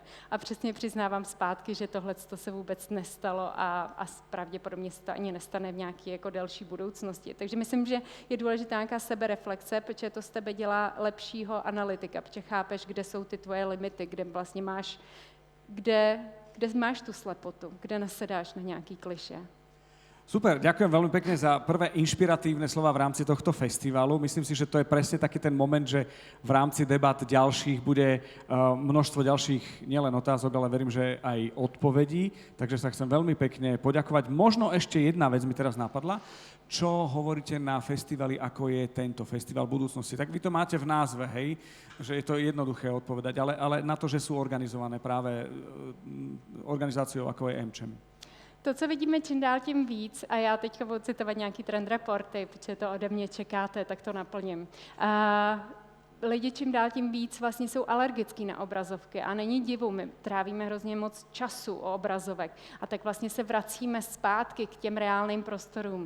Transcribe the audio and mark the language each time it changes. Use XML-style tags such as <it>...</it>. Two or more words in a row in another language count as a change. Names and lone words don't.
<cs>A přesně přiznávám zpátky, že tohle se vůbec nestalo a pravděpodobně se to ani nestane v nějaké jako delší budoucnosti. Takže myslím, že je důležitá nějaká sebereflexe, protože to z tebe dělá lepšího analytika, protože chápeš, kde jsou ty tvoje limity, kde vlastně máš, kde máš tu slepotu, kde nasedáš na nějaký klišé.</cs> <sk>Super, ďakujem veľmi pekne za prvé inšpiratívne slova v rámci tohto festivalu. Myslím si, že to je presne taký ten moment, že v rámci debat ďalších bude množstvo ďalších nielen otázok, ale verím, že aj odpovedí. Takže sa chcem veľmi pekne poďakovať. Možno ešte jedna vec mi teraz napadla. Čo hovoríte na festivali, ako je tento festival budúcnosti? Tak vy to máte v názve, hej? Že je to jednoduché odpovedať, ale na to, že sú organizované práve organizáciou, ako je AmCham.</sk> <cs>To, co vidíme čím dál tím víc, a já teďka budu citovat nějaký</cs> <en>trend reporty,</en> <cs>protože to ode mě čekáte, tak to naplním. Lidi čím dál tím víc vlastně jsou alergický na obrazovky a není divu, my trávíme hrozně moc času o obrazovek a tak vlastně se vracíme zpátky k těm reálným prostorům.</cs>